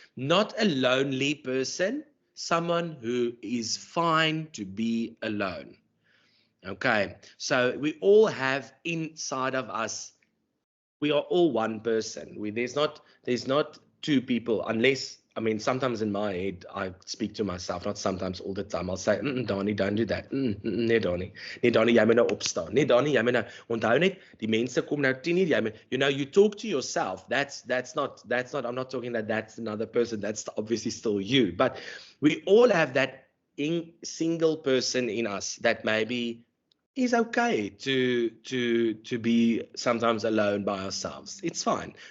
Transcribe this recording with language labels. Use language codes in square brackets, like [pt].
[en] Not a lonely person, someone who is fine to be alone. Okay, so we all have inside of us, we are all one person. There's not two people, unless, I mean, sometimes in my head, I speak to myself, not sometimes, all the time. I'll say, Donnie, don't do that. [af] Nee, Donnie, jy moet nou opstaan. Nee, Donnie, jy moet nou, onthou net, die mense kom nou 10 uur, jy moet, [en] you talk to yourself. That's not, I'm not talking that that's another person. That's obviously still you. But we all have that single person in us that maybe is okay to be sometimes alone by ourselves. It's fine.